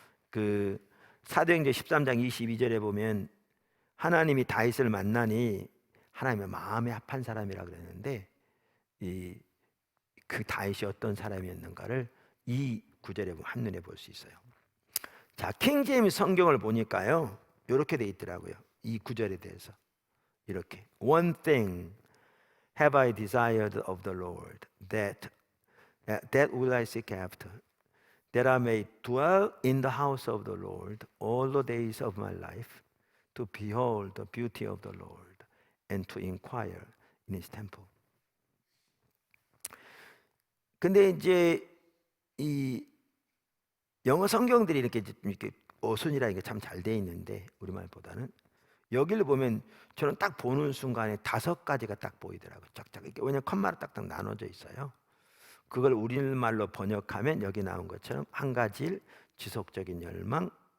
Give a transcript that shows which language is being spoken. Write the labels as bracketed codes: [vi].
[ko] 그 사도행전 13장 22절에 보면 하나님이 다윗을 만나니 하나님의 마음에 합한 사람이라 그랬는데 그 다윗이 어떤 사람이었는가를 이 구절에 보면 한눈에 볼 수 있어요. 자, 킹제임스 성경을 보니까요. 이렇게 돼 있더라고요. 이 구절에 대해서 이렇게 [en] One thing have I desired of the Lord that will I seek after that I may dwell in the house of the Lord all the days of my life to behold the beauty of the Lord and to inquire in his temple. [ko] 근데 이제 이 영어 성경들이 이렇게 어순이라는 게 참 잘 돼 있는데 우리말보다는 여기를 보면 저는 딱 보는 순간에 5가지가 딱 보이더라고요. 쫙쫙 이렇게. 왜냐면 컴마로 딱딱 나눠져 있어요. 그걸 우리말로 번역하면 여기 나온 것처럼 한 가지 일, 지속적인 열망,